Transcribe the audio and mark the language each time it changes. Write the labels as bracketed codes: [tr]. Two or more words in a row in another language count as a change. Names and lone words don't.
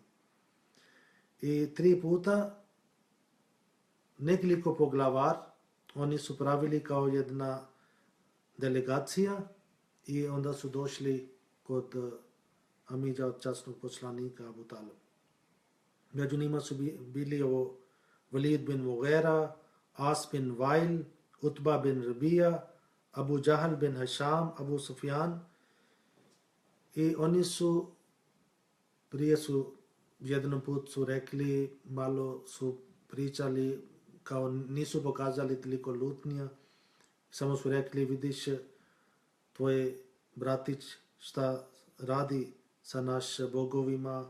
[bs] I 3 puta nekoliko poglavar, oni su pravili kao jedna delegacija i onda su došli kod Amidža od časnog poslanika Abu Talib. Među njima su bili ovo Walid bin Mughira, As bin Wail, Utba bin Rabija, Abu Jahal bin Hisham, Abu Sufjan. I oni su, prije su jednom put su rekli, malo su pričali, kao nisu pokazali toliko lutnja, samo su rekli, vidiš tvoj bratić šta radi sa našim bogovima.